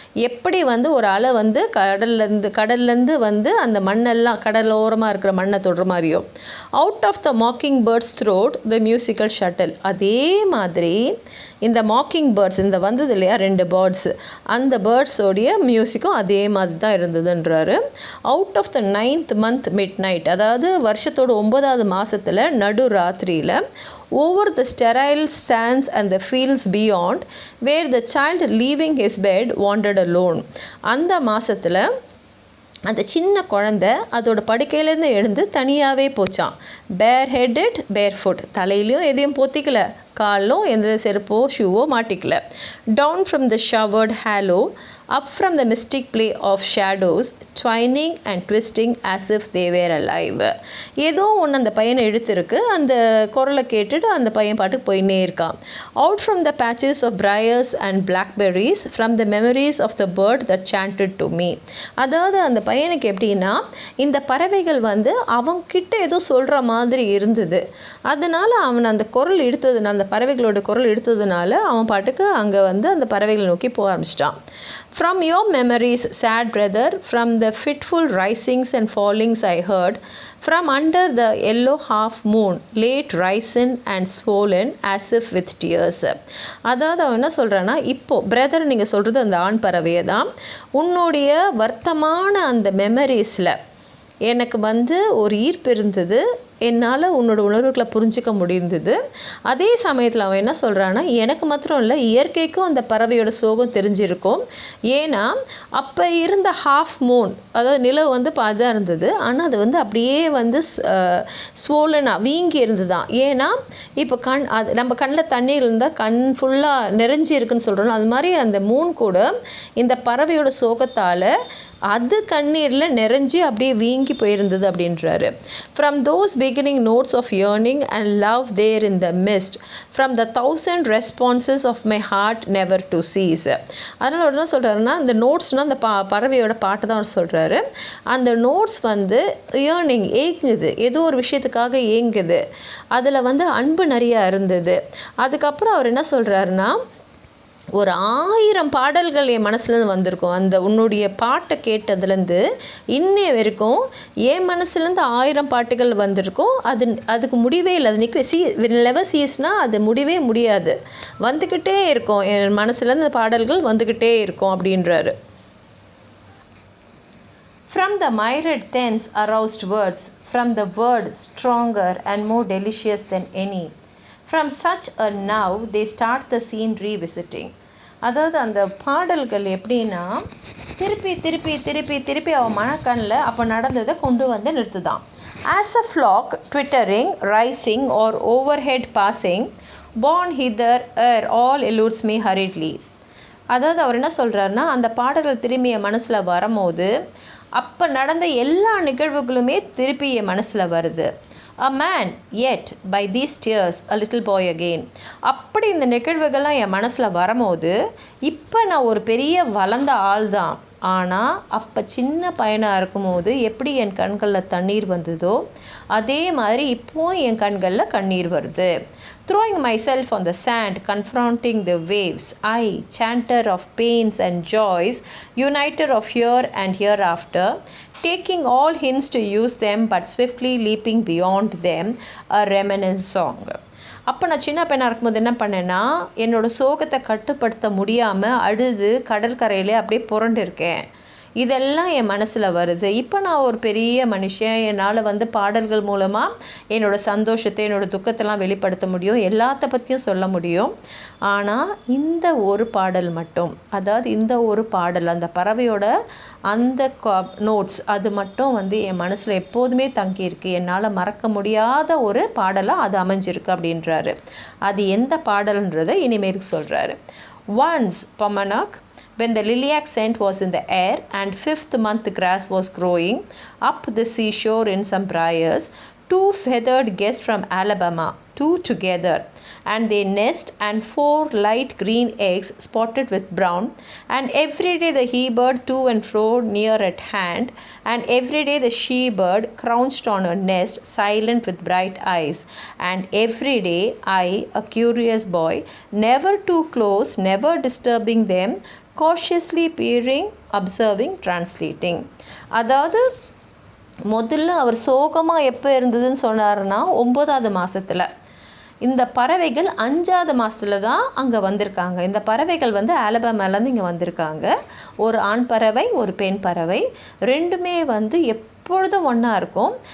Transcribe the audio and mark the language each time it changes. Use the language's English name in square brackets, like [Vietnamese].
[Tamil] எப்படி வந்து ஒரு அலை வந்து கடல்லேருந்து வந்து அந்த மண்ணெல்லாம் கடலோரமாக இருக்கிற மண்ணை தொடுற மாதிரியோ, [English] out of the mocking bird's throat the musical shuttle, [Tamil] அதே மாதிரி இந்த மாக்கிங் பேர்ட்ஸ் இந்த வந்தது இல்லையா 2 பேர்ட்ஸு, அந்த பேர்ட்ஸோடைய மியூசிக்கும் அதே மாதிரி தான் இருந்ததுன்றாரு. [English] out of the 9th month midnight, [Tamil] அதாவது வருஷத்தோட 9வது மாதத்தில் நடு ராத்திரியில், [English] over the sterile sands and the fields beyond, where the child leaving his bed wandered alone. [Tamil] அந்த மாதத்தில் அந்த சின்ன குழந்தை அதோட படுக்கையிலேருந்து எழுந்து தனியாகவே போச்சான். [English] bareheaded barefoot, [Tamil] தலையிலையும் எதையும் போத்திக்கல, காலும் எந்த செருப்போ ஷூவோ மாட்டிக்கல. [English] Down from the showered halo, up from the mystic play of shadows, twining and twisting as if they were alive. [Tamil] ஏதோ ஒன்று அந்த பையனை இழுத்துருக்கு. அந்த குரலை கேட்டுட்டு அந்த பையன் பாட்டுக்கு போயின்னே இருக்கான். [English] Out from the patches of briars and blackberries, from the memories of the bird that chanted to me. [Tamil] அதாவது அந்த பையனுக்கு எப்படின்னா, இந்த பறவைகள் வந்து அவன்கிட்ட ஏதோ சொல்கிற மாதிரி இருந்தது. அதனால் அவன் அந்த குரல் எடுத்ததுனால, அந்த பறவைகளோட குரல் எடுத்ததுனால அவன் பாட்டுக்கு அங்கே வந்து அந்த பறவைகளை நோக்கி போக ஆரம்பிச்சிட்டான். [English] From your memories, sad brother, from the fitful risings and fallings I heard, from under the yellow half moon, late risen and swollen as if with tears. [Tamil] அதாவது அவன் என்ன சொல்கிறான்னா, இப்போது பிரதர் நீங்கள் சொல்கிறது அந்த ஆண் பறவையை தான், உன்னுடைய வர்த்தமான அந்த மெமரிஸில் எனக்கு வந்து ஒரு ஈர்ப்பு இருந்தது, என்னால் உன்னோட உணர்வுகளை புரிஞ்சிக்க முடிந்தது. அதே சமயத்தில் அவன் என்ன சொல்கிறான்னா, எனக்கு மாத்திரம் இல்லை, இயற்கைக்கும் அந்த பறவையோட சோகம் தெரிஞ்சிருக்கும். ஏன்னா அப்போ இருந்த ஹாஃப் மூன், அதாவது நிலவு வந்து பாதாக இருந்தது, ஆனால் அது வந்து அப்படியே வந்து ஸ்வோலனாக வீங்கி இருந்துதான். ஏன்னா இப்போ அது நம்ம கண்ணில் தண்ணீர் இருந்தால் கண் ஃபுல்லாக நிறைஞ்சி இருக்குன்னு சொல்கிறோம், அது மாதிரி அந்த மூன் கூட இந்த பறவையோட சோகத்தால் அது கண்ணீரில் நிறைஞ்சி அப்படியே வீங்கி போயிருந்தது அப்படின்றாரு. [English] From those beginning notes of yearning and love there in the mist, from the 1000 responses of my heart never to cease. [Tamil] அதனால் அவர் என்ன சொல்கிறாருன்னா, இந்த நோட்ஸ்னால் அந்த பறவையோட பாட்டு தான் அவர் சொல்கிறாரு. அந்த நோட்ஸ் வந்து ஏர்னிங், ஏங்குது, ஏதோ ஒரு விஷயத்துக்காக ஏங்குது, அதில் வந்து அன்பு நிறையா இருந்தது. அதுக்கப்புறம் அவர் என்ன சொல்கிறாருன்னா, ஒரு 1000 பாடல்கள் என் மனசுலேருந்து வந்திருக்கும். அந்த உன்னுடைய பாட்டை கேட்டதுலேருந்து இன்னைய வரைக்கும் என் மனசுலேருந்து 1000 பாட்டுகள் வந்திருக்கும். அதுக்கு முடிவே இல்லை. அது நிற்க லெவல் சீஸ்னால் அது முடிவே முடியாது, வந்துக்கிட்டே இருக்கும். என் மனசுலேருந்து பாடல்கள் வந்துக்கிட்டே இருக்கும் அப்படின்றாரு. [English] From the myriad thence aroused words, from the word stronger and more delicious than any, from such a now they start the scene revisiting. [Tamil] அதாவது அந்த பாடல்கள் எப்படின்னா, திருப்பி திருப்பி திருப்பி திருப்பி அவன் மனக்கண்ணில் அப்போ நடந்ததை கொண்டு வந்து நிறுத்துதான். [English] As a flock twittering, rising or overhead passing, born hither ere all eludes me hurriedly. [Tamil] அதாவது அவர் என்ன சொல்கிறாருன்னா, அந்த பாடல்கள் திரும்பி என் மனசில் வரும்போது அப்போ நடந்த எல்லா நிகழ்வுகளுமே திருப்பி என் மனசில் வருது. [English] A man yet by these tears a little boy again. [Tamil] அப்படி இந்த நிகழ்வுகள்லாம் என் மனசில் வரும்போது இப்போ நான் ஒரு பெரிய வளர்ந்த ஆள் தான். ஆனால் அப்போ சின்ன பையனாக இருக்கும்போது எப்படி என் கண்களில் தண்ணீர் வந்ததோ அதே மாதிரி இப்போது என் கண்களில் கண்ணீர் வருது. [English] Throwing myself on the sand, confronting the waves, I, chanter of pains and joys, uniter of here and hereafter, taking all hints to use them but swiftly leaping beyond them, a reminiscent song. [Tamil] அப்போ நான் சின்ன பையனாக இருக்கும்போது என்ன பண்ணேன்னா, என்னோடய சோகத்தை கட்டுப்படுத்த முடியாமல் அழுது கடற்கரையிலே அப்படியே புரண்டு இருக்கேன். இதெல்லாம் என் மனசில் வருது. இப்போ நான் ஒரு பெரிய மனுஷன், என்னால் பாடல்கள் மூலமாக என்னோடய சந்தோஷத்தை என்னோடய துக்கத்தெல்லாம் வெளிப்படுத்த முடியும், எல்லாத்த பற்றியும் சொல்ல முடியும். ஆனால் இந்த ஒரு பாடல் மட்டும், அதாவது இந்த ஒரு பாடல், அந்த பறவையோட அந்த நோட்ஸ் அது மட்டும் என் மனசில் எப்போதுமே தங்கியிருக்கு. என்னால் மறக்க முடியாத ஒரு பாடலாக அது அமைஞ்சிருக்கு அப்படின்றாரு. அது எந்த பாடல்ன்றதை இனிமேல் சொல்கிறாரு. [English] Once Pomanac, when the lilac scent was in the air and 5th month grass was growing up the seashore in some briars, 2 feathered guests from Alabama, 2 together, and they nest and 4 light green eggs spotted with brown, and every day the he-bird to and fro near at hand, and every day the she-bird crouched on her nest silent with bright eyes, and every day I, a curious boy, never too close, never disturbing them, cautiously peering, observing, translating. [Tamil] அதாவது முதல்ல அவர் சோகமாக எப்போ இருந்ததுன்னு சொன்னார்னா 9வது மாதத்தில். இந்த பறவைகள் 5வது மாதத்தில் தான் அங்கே வந்திருக்காங்க. இந்த பறவைகள் ஆலபாமாலேருந்து இங்கே வந்திருக்காங்க. ஒரு ஆண் பறவை, ஒரு பெண் பறவை, ரெண்டுமே எப்பொழுதும் ஒன்றா இருக்கும்.